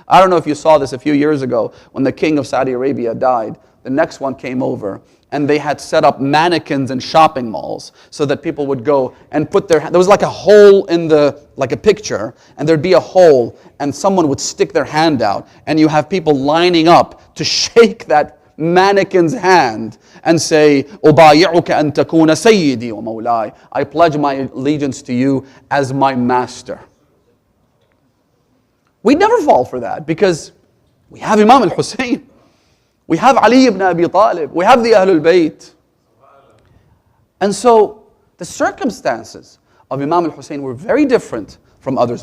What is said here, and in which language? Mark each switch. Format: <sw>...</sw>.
<en>I don't know if you saw this a few years ago when the king of Saudi Arabia died. The next one came over and they had set up mannequins in shopping malls so that people would go and put their hand. There was like a hole in like a picture, and there'd be a hole and someone would stick their hand out, and you have people lining up to shake that mannequin's hand and say,</en> <ar>أُبَايِعُكَ أَن تَكُونَ سَيِّدِي وَمَوْلَاي.</ar> <en>I pledge my allegiance to you as my master. We'd never fall for that because we have Imam al-Hussein. We have Ali ibn Abi Talib. We have the Ahlul Bayt. And so the circumstances of Imam al-Hussein were very different from others.</en>